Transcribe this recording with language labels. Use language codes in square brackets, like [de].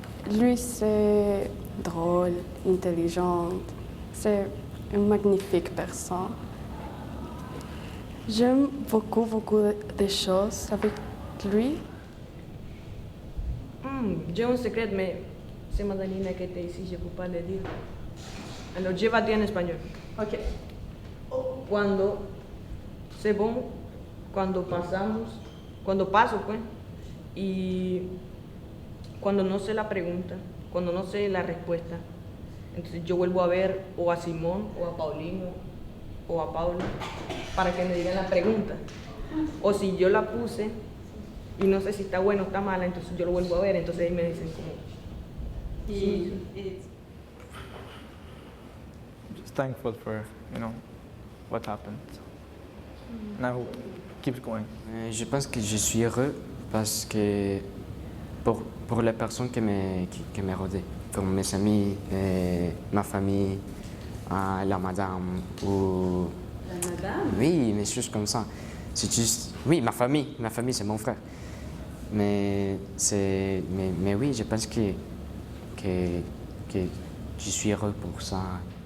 [fr] Lui, c'est drôle, intelligent, c'est une magnifique personne. J'aime beaucoup de choses avec lui. J'ai un secret, mais c'est Madalena qui était ici, je ne peux pas le dire. Alors, je vais dire en espagnol. Ok. [es] Cuando, [fr] c'est bon, [es] cuando paso, pues, y cuando no sé la pregunta, cuando no sé la respuesta, entonces yo vuelvo a ver o a Simón, o a Paulino, o a Paulo, para que me digan la pregunta. O si yo la puse y no sé si está buena o está mala, entonces yo lo vuelvo a ver, entonces ahí me dicen como [en] Just thankful for, what happened. And I hope it keeps going. [fr] Je pense que je suis heureux parce que pour les personnes qui me rodent, comme mes amis, ma famille, la madame ou... La madame? Oui, des choses comme ça. C'est juste... Oui, ma famille c'est mon frère. Mais oui, je pense que je suis heureux pour ça.